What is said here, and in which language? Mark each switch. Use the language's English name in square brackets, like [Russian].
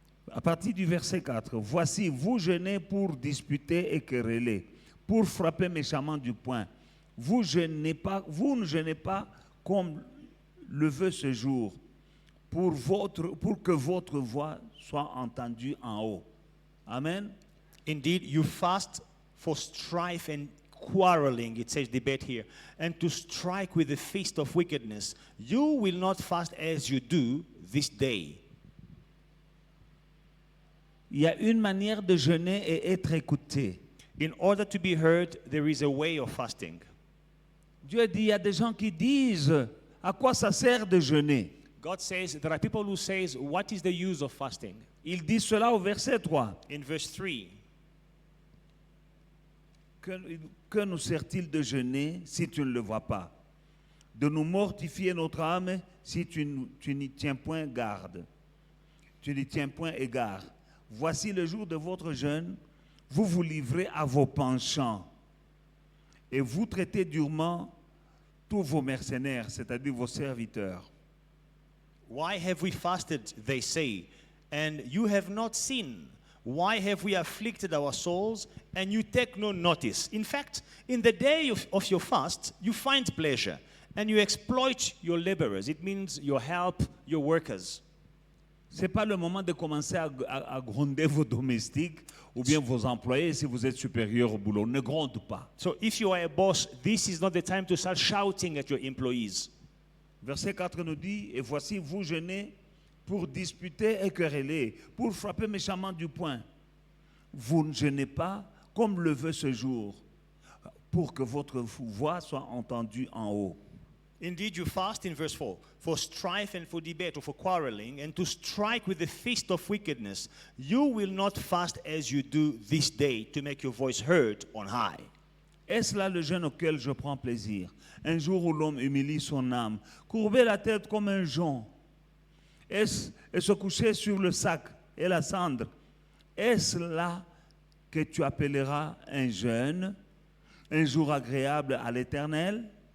[French] À partir du verset 4, voici, vous jeûnez pour disputer et quereller, pour frapper méchamment du poing. Vous ne jeûnez pas comme le veut ce jour, pour que votre voix soit entendue en haut. Amen. [English] Indeed, you fast for strife and quarreling, it says debate here, and to strike with the fist of wickedness. You will not fast as you do this day. [French] Il y a une manière de jeûner et être écouté. [English] In order to be heard, there is a way of fasting. [French] Dieu dit, il y a des gens qui disent, à quoi ça sert de jeûner? [English] God says there are people who says, what is the use of fasting? [French] Il dit cela au verset 3. [English] In verse 3, [French] Que nous sert-il de jeûner si tu ne le vois pas? De nous mortifier notre âme si tu n'y tiens point garde. Tu n'y tiens point égard. Voici le jour de votre jeûne, vous vous livrez à vos penchants et vous traitez durement tous vos mercenaires, c'est-à-dire vos serviteurs. [English] why have we fasted, they say, and you have not seen? Why have we afflicted our souls, and you take no notice? In fact, in the day of your fast, you find pleasure, and you exploit your laborers. It means you help your workers. [French] Ce n'est pas le moment de commencer à gronder vos domestiques ou bien vos employés si vous êtes supérieur au boulot. Ne gronde pas. [English] So if you are a boss, this is not the time to start shouting at your employees. [French] Verset 4 nous dit, et voici, vous jeûnez pour disputer et quereller, pour frapper méchamment du poing. Vous ne jeûnez pas comme le veut ce jour, pour que votre voix soit entendue en haut. [English] Indeed, you fast in verse 4 for strife and for debate or for quarreling and to strike with the fist of wickedness. You will not fast as you do this day to make your voice heard on high. [French] Est-ce là le jeûne auquel je prends plaisir? Un jour où l'homme humilie son âme, courber la tête comme un jonc, et se coucher sur le sac et la cendre. Est-ce là que tu appelleras un jeûne, un jour agréable à l'Éternel.